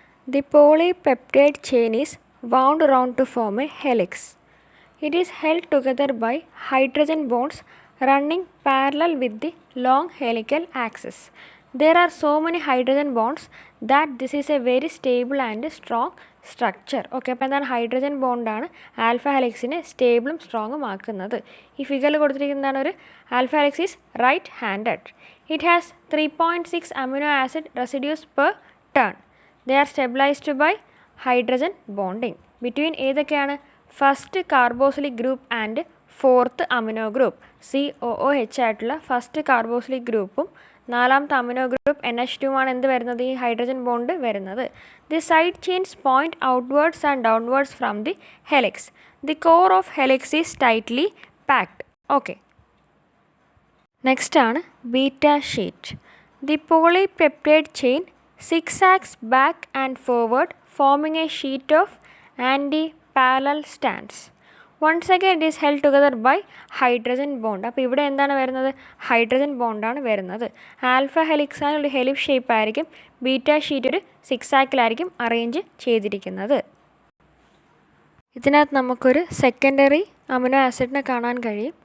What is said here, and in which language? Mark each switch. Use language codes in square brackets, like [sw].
[en] The polypeptide chain is wound around to form a helix. It is held together by hydrogen bonds running parallel with the long helical axis. There are so many hydrogen bonds that this is a very stable and strong structure. [ml] Okay, അപ്പോൾ എന്താണ്? Hydrogen ബോണ്ടാണ് alpha ഹെലിക്സിനെ സ്റ്റേബിളും സ്ട്രോങ്ങും ആക്കുന്നത്. ഈ ഫിഗറിൽ കൊടുത്തിരിക്കുന്നതാണ് ഒരു [en] Alpha helix is right handed. It has 3.6 amino acid residues per turn. They are stabilized by hydrogen bonding between [ml] ഏതൊക്കെയാണ്? [en] first carboxylic group and fourth amino group [ml] COOH ആയിട്ടുള്ള first carboxylic ഗ്രൂപ്പും നാലാമത്തെ amino group NH2 ആണ് എന്ത് വരുന്നത്? ഈ hydrogen bond വരുന്നത്. [en] The side chains point outwards and downwards from the helix. The core of helix is tightly packed. [ml] Okay, next ആണ് beta sheet. [en] The polypeptide chain zigzags back and forward forming a sheet of anti-parallel strands. Once again it is held together by hydrogen bond. [ml] അപ്പോൾ ഇവിടെ എന്താണ് വരുന്നത്? Hydrogen ബോണ്ടാണ് വരുന്നത്. Alpha helix ആണ് ഒരു helix shape ആയിരിക്കും. Beta sheet ഒരു സിക്സാക്കിലായിരിക്കും arrange ചെയ്തിരിക്കുന്നത്. ഇതിനകത്ത് നമുക്കൊരു സെക്കൻഡറി അമിനോ ആസിഡിനെ കാണാൻ കഴിയും.